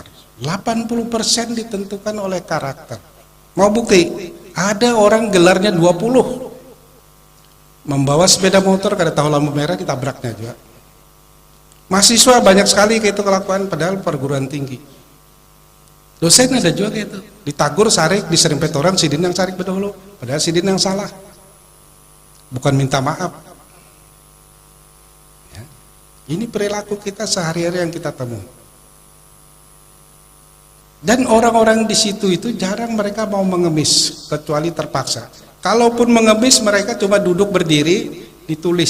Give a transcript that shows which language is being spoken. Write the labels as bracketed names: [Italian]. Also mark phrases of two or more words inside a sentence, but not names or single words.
[Indonesian] 80% ditentukan oleh karakter. Mau bukti? Ada orang gelarnya 20. [Banjar] Membawa sepeda motor kada tahu lampu merah ditabraknya juga. Mahasiswa banyak sekali kayak itu kelakuan padahal perguruan tinggi. Dosen ada juga kayak itu. Ditagur sarik, diserempet orang sidin yang sarik berdahulu. Padahal sidin yang salah. Bukan minta maaf. [Indonesian] Ini perilaku kita sehari-hari yang kita temui. Dan orang-orang di situ itu jarang mereka mau mengemis, kecuali terpaksa. Kalaupun mengemis mereka cuma duduk berdiri, ditulis.